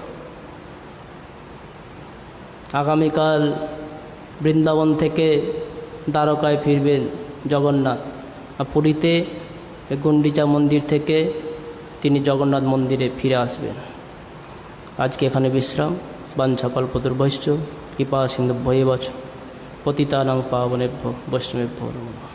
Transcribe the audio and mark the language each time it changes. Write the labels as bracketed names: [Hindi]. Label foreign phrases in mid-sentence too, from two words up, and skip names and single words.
[Bangla] আগামীকাল বৃন্দাবন থেকে দ্বারকায় ফিরবেন জগন্নাথ, আর পুরীতে গুন্ডিচা মন্দির থেকে তিনি জগন্নাথ মন্দিরে ফিরে আসবেন। আজকে এখানে বিশ্রাম। [Sanskrit] বাঞ্ছা কল্পতরুভ্যশ্চ কৃপা সিন্ধুভ্যেব চ পতিতানাং পাবনেভ্যো বৈষ্ণবেভ্যো নমঃ।